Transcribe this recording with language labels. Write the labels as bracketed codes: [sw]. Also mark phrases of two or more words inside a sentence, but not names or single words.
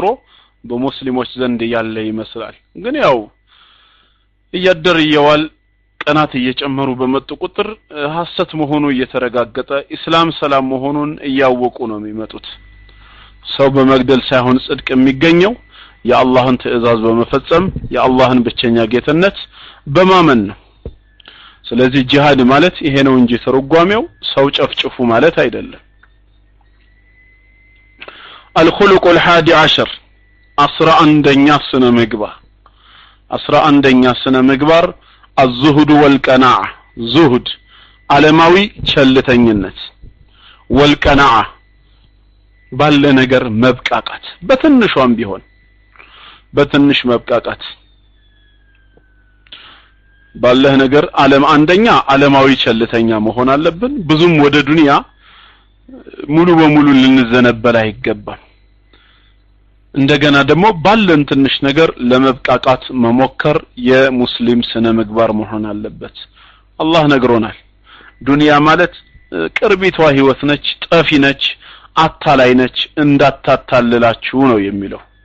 [am] በሙስሊሞች ዘንድ ያለ ይመስላል ግን ያው እያደር ይዋል ቀናት እየጨመሩ በመጡ ቁጥር ሐሰት መሆኑ እየተረጋገጠ እስላም ሰላም መሆኑን እያወቁ ነው የሚመጡት ሰው በመግደል ሳይሆን ጽድቅ የሚገኘው የአላህን ትእዛዝ በመፈጸም የአላህን ብቸኛ ጌትነት በማመን ነው ስለዚህ ጂሃድ ማለት ይሄ ነው እንጂ ተርጓሚው ሰው ጨፍጭፉ ማለት አይደለም [ar] الخلق الحادي عشر [am] 11ኛ ስነ ምግባር [ar] الزهد والقناعة زهد [am] ዓለማዊ ቸልተኝነት والقناعة ባለ ነገር መብቃቃት በትንሿም ቢሆን በትንሽ መብቃቃት ባለ ነገር አንደኛ ዓለማዊ ቸልተኛ መሆን አለብን ብዙም ወደ ዱንያ ሙሉ በሙሉ ልንዘነበል አይገባም እንደገና ደግሞ ባለን ትንሽ ነገር ለመብቃቃት መሞከር የሙስሊም ስነ ምግባር መሆን አለበት አላህ ነግሮናል ዱንያ ማለት ቅርቢቷ ህይወት ነች ጠፊ ነች አታላይ ነች እንዳታታልላችሁ ነው የሚለው